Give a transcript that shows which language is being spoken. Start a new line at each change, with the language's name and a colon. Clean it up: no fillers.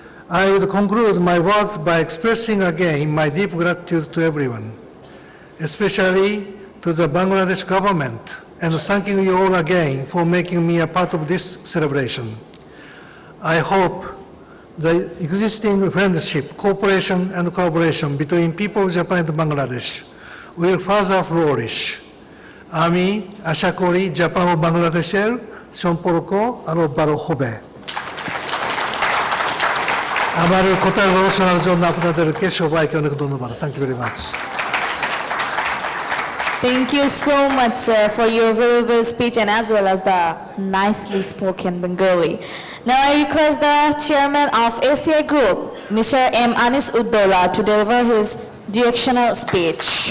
English: I would conclude my words by expressing again my deep gratitude to everyone, especially to the Bangladesh government, and thanking you all again for making me a part of this celebration. I hope the existing friendship, cooperation, and collaboration between people of Japan and Bangladesh will further flourish.
Bangla: Ami আশা করি Japan ও বাংলাদেশের সম্পর্ক আরো বড় হবে। আমার কথা শোনার জন্য আপনাদেরকে সবাইকে অনেক ধন্যবাদ।
English: Thank you very much. Thank you so much, sir, for your very well speech and as well as the nicely spoken Bengali. Now I request the chairman of ACI Group, Mr. M. Anis Uddola, to deliver his directional speech.